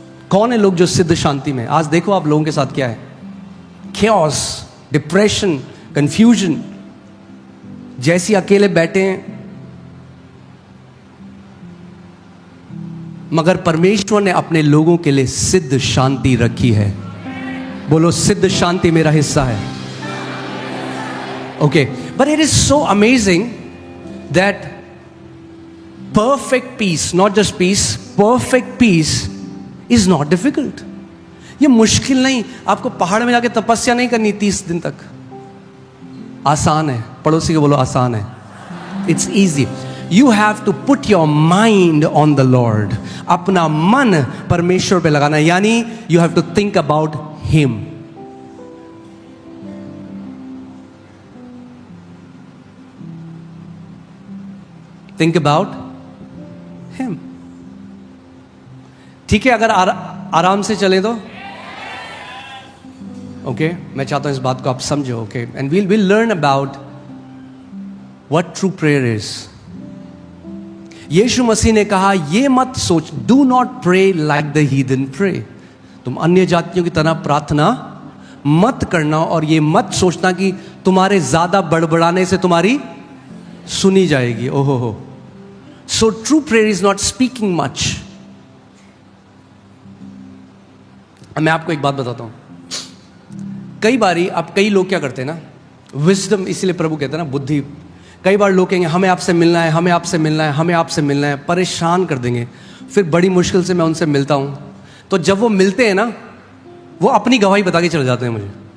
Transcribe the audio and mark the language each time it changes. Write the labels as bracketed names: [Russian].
[Hindi] कौन है लोग जो सिद्ध शांति में? आज देखो आप लोगों के साथ क्या है? [English] chaos, depression, confusion, [Hindi] जैसी अकेले बैठे हैं। मगर परमेश्वर ने अपने लोगों के लिए सिद्ध शांति रखी है। बोलो, सिद्ध शांति मेरा हिस्सा है। [English] Okay, but it is so amazing that perfect peace, not just peace, perfect peace is not difficult. [Hindi] ये मुश्किल नहीं। आपको पहाड़ में जाके तपस्या नहीं करनी 30 दिन तक, आसान है। पड़ोसी को बोलो आसान है। [English] It's easy. You have to put your mind on the Lord. [Hindi] अपना मन परमेश्वर पे लगाना, यानी [English] you have to think about Him. Think about Him. [Hindi] ठीक है? अगर आराम से चले तो ओके। मैं चाहता हूं इस बात को आप समझो। [English] Okay, and we'll learn about what true prayer is. [Hindi] यीशु मसीह ने कहा, ये मत सोच, [English] do not pray like the heathen pray. [Hindi] तुम अन्य जातियों की तरह प्रार्थना मत करना, और ये मत सोचना कि तुम्हारे ज्यादा बड़बड़ाने से तुम्हारी सुनी जाएगी। ओहो हो। [English] So true prayer is not speaking much. [Hindi] मैं आपको एक बात बताता हूं। कई बारी अब कई लोग क्या करते हैं ना, विजडम, इसलिए प्रभु कहते हैं ना बुद्धि। कई बार लोग कहेंगे हमें आपसे मिलना है, हमें आपसे मिलना है, हमें आपसे मिलना है, परेशान कर देंगे। फिर बड़ी मुश्किल से मैं उनसे मिलता हूं, तो जब वो मिलते हैं ना, वो अपनी गवाही बता के चले जाते हैं मुझे।